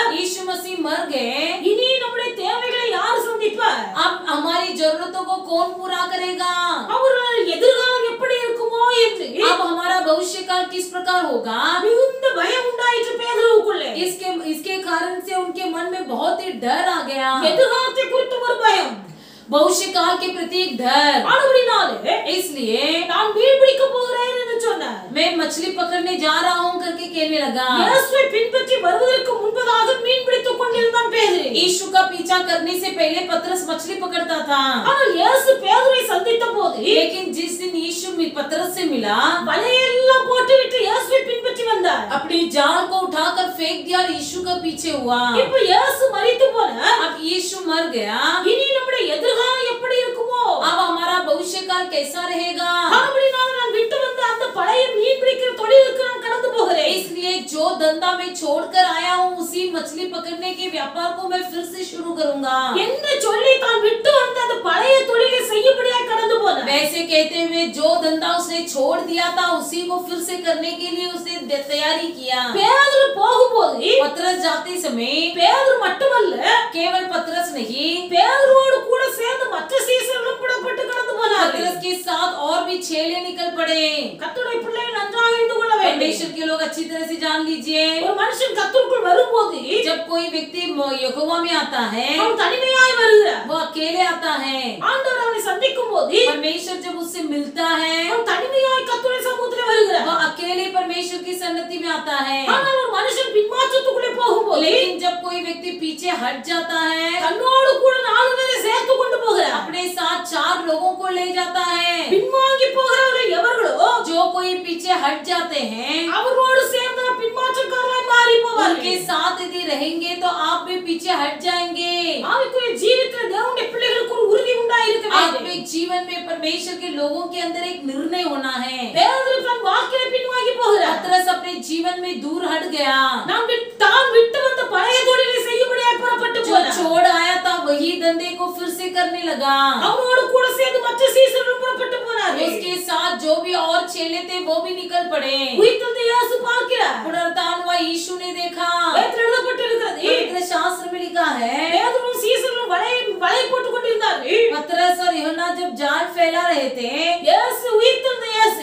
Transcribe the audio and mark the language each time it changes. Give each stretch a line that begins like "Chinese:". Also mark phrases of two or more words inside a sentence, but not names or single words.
Hindi: यीशु मसीह मर गए,
Tamil: இனி நம்முடைய தேவைகளை யார் சந்திப்பார்?
Hindi: अब हमारी जरूरतों को कौन पूरा करेगा?
Tamil: அவர்கள் எதிர்காலம் எப்படி இருக்குமோ என்று
Hindi: अब हमारा भविष्य काल किस प्रकार होगा?
Tamil: மிகுந்த பயம் உண்டாயிற்று பேதுருவுக்குள்ளே.
Hindi: इसके कारण से उनके मन में बहुत ही डर आ गया।
Tamil: எதிர்காலத்தை குறித்து ஒரு பயம்.
Hindi: भविष्य काल के प्रति एक डर।
Tamil: ஆனபடினாலே
Hindi: इसलिए
Tamil: நான் மீன் பிடிக்க போகிறேன் என்று சொன்னார்.
Hindi: मैं मछली पकड़ने जा रहा हूँ करके कहने लगा।
Tamil: இயேசுவை பின்பற்றி வருவதற்கு முன்பதாக மீன் பிடித்துக் கொண்டிருந்தான் பேதுரு.
Hindi: यीशु का पीछा करने से पहले पतरस मछली पकड़ता था,
Tamil: ஆனால் இயேசு பேதுருவை சந்தித்த போது
Hindi: लेकिन जिस दिन यीशु पतरस से मिला,
Tamil: வலையெல்லாம் போட்டுவிட்டு இயேசுவை பின்பற்றி வந்தார்.
Hindi: अपनी जाल को उठाकर फेंक दिया और यीशु का पीछे हुआ।
Tamil: இப்ப இயேசு மரித்து போனார்.
Hindi: अब यीशु मर गया,
Tamil: இனி நம்முடைய எதிர்காலம் எப்படி இருக்குமோ?
Hindi: अब हमारा भविष्य काल कैसा रहेगा?
Tamil: ஆனபடினாலே நான் விட்டு வந்த அந்த பழைய மீன் பிடிக்கிற தொழிலுக்கு நான் கடந்து போகிறேன்.
Hindi: इसलिए जो धंधा मैं छोड़कर आया हूँ उसी मछली पकड़ने के व्यापार को मैं फिर से शुरू करूंगा।
Tamil: என்று சொல்லி தான் விட்டு வந்த அந்த பழைய தொழிலை செய்யபடியாய் கடந்து போனார்.
Hindi: वैसे कहते हुए जो धंधा उसने छोड़ दिया था उसी को फिर से करने के लिए उसने तैयारी किया।
Tamil: பேதுரு போகும்போது
Hindi: पतरस जाते समय
Tamil: பேதுரு மட்டுமல்ல
Hindi: केवल पतरस नहीं,
Tamil: பேதுருவோடு கூட சேர்ந்து மற்ற சீசர்களும் புறப்பட்டு கடந்து போனார்கள்.
Hindi: पतरस के साथ और भी चेले निकल पड़े।
Tamil: கர்த்தருடைய பிள்ளைகள் நன்றாக அறிந்து கொள்ள வேண்டும்.
Hindi: परमेश्वर के लोग अच्छी तरह से जान लीजिए,
Tamil: ஒரு மனுஷன் கர்த்தருக்குள் வரும்போது
Hindi: जब कोई व्यक्ति यहोवा में आता है
Tamil: அவன் தனிமையாய் வருகிறார்.
Hindi: वो अकेले आता है।
Tamil: ஆண்டவர் அவனை சந்திக்கும் போது
Hindi: परमेश्वर जब उससे मिलता है
Tamil: அவன் தனிமையாய் கர்த்தருடைய சமூகத்திலே வருகிறார்.
Hindi: वो अकेले परमेश्वर की सन्निधि में आता है।
Tamil: ஆனால் ஒரு மனுஷன் பின்மாற்றத்துக்குள்ளே போகும்போது
Hindi: लेकिन जब कोई व्यक्ति पीछे हट जाता है,
Tamil: தன்னோடு கூட 4 பேரை சேர்த்து கொண்டு போகிறார்.
Hindi: अपने साथ लोगों को ले जाता है।
Tamil: பின்வாங்கி போகிறவர்கள் எவர்களோ
Hindi: जो कोई पीछे हट जाते हैं
Tamil: அவரோடு சேர்ந்து பின்மாற்றக்காரராய் மாறி
Hindi: उनके
Tamil: போவார்கள்.
Hindi: साथ यदि रहेंगे तो आप भी पीछे हट जाएंगे।
Tamil: ஆவிக்குரிய ஜீவிதத்தில் தேவனுடைய பிள்ளைகளுக்கு ஒரு உறுதி உண்டாயிருக்க வேண்டும்.
Hindi: आत्मिक जीवन में परमेश्वर के लोगों के अंदर एक निर्णय होना है।
Tamil: பேதுரு தன் வாழ்க்கையில பின்வாங்கி போகிறார்.
Hindi: पतरस अपने जीवन में दूर हट गया।
Tamil: தான் விட்டு வந்த பழைய தொழிலை செய்யும்படியாய் புறப்பட்டு
Hindi: जो
Tamil: போனார்.
Hindi: छोड़ आया था वही धंधे को फिर से करने लगा।
Tamil: அவனோடு கூட சேர்ந்து மற்ற சீசர்களும் புறப்பட்டு போனார்கள்.
Hindi: उसके साथ जो भी और चेले थे वो भी निकल पड़े।
Tamil: உயிர்த்தெழுந்த இயேசு பார்க்கிறார்.
Hindi: पुनरुत्थान हुआ यीशु ने देखा।
Tamil: வேதத்தில் எழுதப்பட்டிருக்கிறது.
Hindi: पवित्र शास्त्र में लिखा है
Tamil: பேதுருவும் சீசர்களும் வலை போட்டுக் கொண்டிருந்தார்கள்.
Hindi: पतरस और यूहन्ना जब जाल फैला रहे थे,
Tamil: இயேசு உயிர்த்தெழுந்த இயேசு